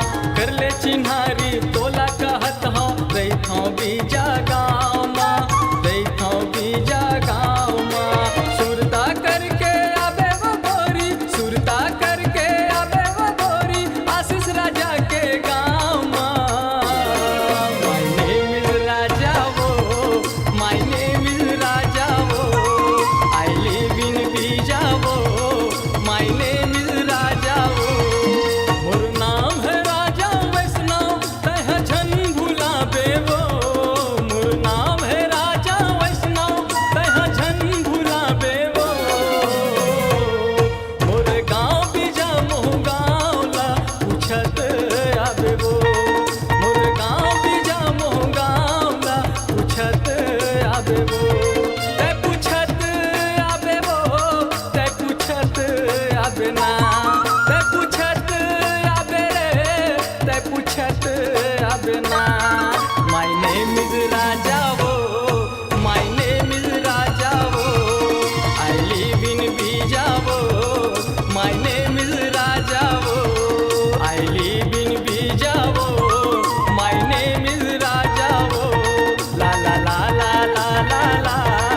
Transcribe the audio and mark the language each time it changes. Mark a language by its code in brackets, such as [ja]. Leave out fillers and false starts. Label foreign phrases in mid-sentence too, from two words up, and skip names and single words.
[hne] कर ले चिन्हारी तोला कहत हूँ, रही हूँ बीजा गाँव माँ, रही हूँ बीजा गाँव माँ। सुरता करके आबे वो गोरी, सुरता करके आबे वो गोरी, आशीष राजा के गाँव माँ। [en] My name is Raja wo, my name is Raja wo, I live in Bija wo, My name is Raja wo. [hne] मोर नाम है राजा वैष्णव, तह झन भुलाबे वो, मोर नाम है राजा वैष्णव, तह झन भुलाबे वो। मोर गाँव बीजा मोह गाँव ला पूछत आबे वो, मोर गाँव बीजा मोह गाँव ला पूछत आबे वो। ते पूछत आबे वो, ते पूछत आबे ना, ते पूछत आबे रे, ते पूछत आबे ना। [en] My name is Raja wo, my name is Raja wo, I live in Bija wo, my name is Raja wo, I live in Bija wo, My name is Raja wo. ला ला ला ला ला ला ला।